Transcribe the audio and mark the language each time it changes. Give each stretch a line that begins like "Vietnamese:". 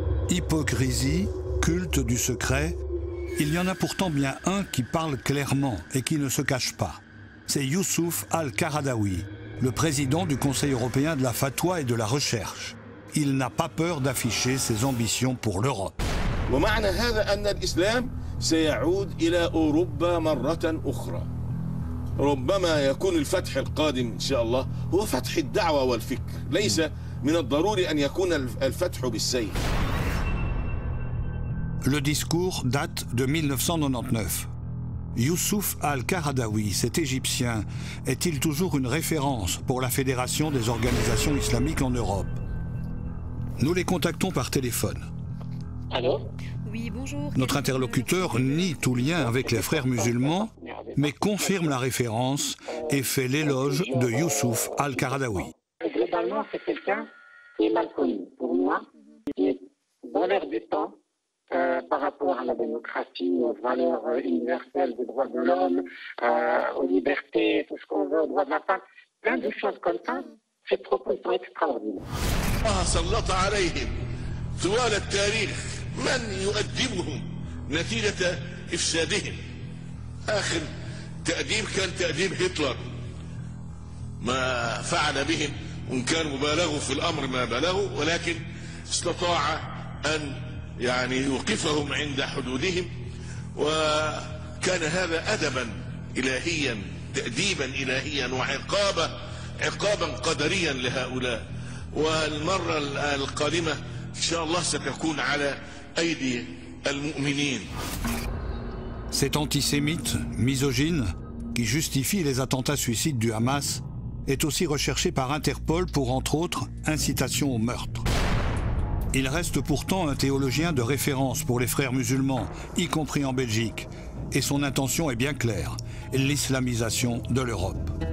French: Hypocrisie, culte du secret, il y en a pourtant bien un qui parle clairement et qui ne se cache pas. C'est Youssouf Al-Qaradawi, le président du Conseil européen de la fatwa et de la recherche. Il n'a pas peur d'afficher ses ambitions pour l'Europe.
Arabic: ومعنى هذا أن الإسلام سيعود إلى أوروبا مرة أخرى. ربما يكون الفتح القادم إن شاء الله هو فتح الدعوة والفكر، ليس من الضروري أن يكون الفتح بالسيف.
French: Le discours date de 1999. Youssouf Al-Qaradawi, cet Égyptien, est-il toujours une référence pour la Fédération des organisations islamiques en Europe? Nous les contactons par téléphone. Allô? Oui, bonjour. Notre interlocuteur nie tout lien avec les frères musulmans, mais confirme la référence et fait l'éloge de Youssouf Al-Qaradawi. Globalement, c'est quelqu'un qui est mal connu. Pour moi, il est dans l'air du temps par rapport à la démocratie, aux valeurs universelles des droits de l'homme, aux libertés, tout ce qu'on veut, aux droits de la femme. Plein de choses comme ça, ces propos sont extraordinaires.
Arabic: طوال التاريخ من يؤدبهم نتيجة إفسادهم. آخر تأديب كان تأديب هتلر، ما فعل بهم وإن كان مبالغوا في الأمر ما بلغوا، ولكن استطاع أن يعني يوقفهم عند حدودهم، وكان هذا أدبا إلهيا، تأديبا إلهيا، عقابا قدريا لهؤلاء. والمرة القادمة إن شاء الله ستكون على أيدي المؤمنين.
French: Cet antisémite, misogyne, qui justifie les attentats suicides du Hamas, est aussi recherché par Interpol pour, entre autres, incitation au meurtre. Il reste pourtant un théologien de référence pour les frères musulmans, y compris en Belgique, et son intention est bien claire, l'islamisation de l'Europe.